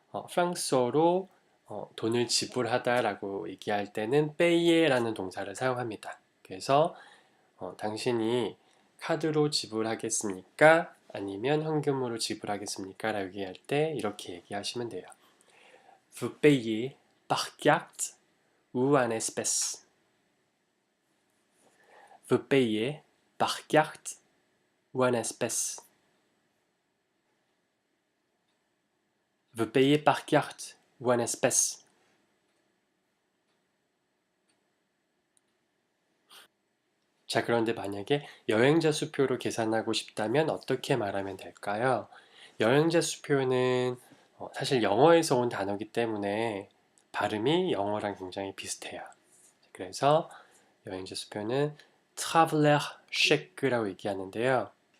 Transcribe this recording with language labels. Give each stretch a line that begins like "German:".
Korean: 프랑스어로 돈을 지불하다라고 얘기할 때는 paye라는 동사를 사용합니다. 그래서 당신이 카드로 지불하겠습니까? 아니면 현금으로 지불하겠습니까? 라고 얘기할 때 이렇게 얘기하시면 돼요.
French: Vous payez par carte ou en espèces? Vous payez par carte ou en espèces? Vous payez par carte ou en espèces?
Korean: 자, 그런데 만약에 여행자 수표로 계산하고 싶다면 어떻게 말하면 될까요? 여행자 수표는 사실 영어에서 온 단어이기 때문에 발음이 영어랑 굉장히 비슷해요. 그래서 여행자 수표는 traveler cheque라고 얘기하는데요.